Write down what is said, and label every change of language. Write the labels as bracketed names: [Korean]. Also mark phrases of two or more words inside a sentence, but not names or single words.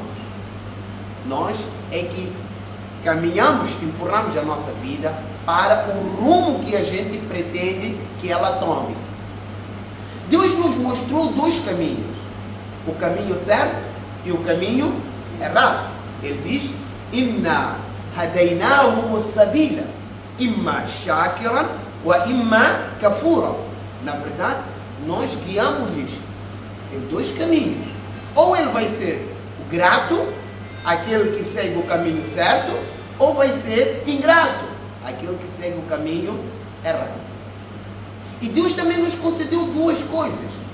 [Portuguese] Nós é que caminhamos, empurramos a nossa vida para o rumo que a gente pretende que ela tome. Deus nos mostrou dois caminhos: o caminho certo e o caminho errado. Ele diz: [Arabic] إنا هديناه السبيل إما شاكرا وإما كفورا. [Portuguese] Na verdade, nós guiamos-lhes em dois caminhos. Ou ele vai ser o grato, aquele que segue o caminho certo, ou vai ser ingrato, aquele que segue o caminho errado. E Deus também nos concedeu duas coisas.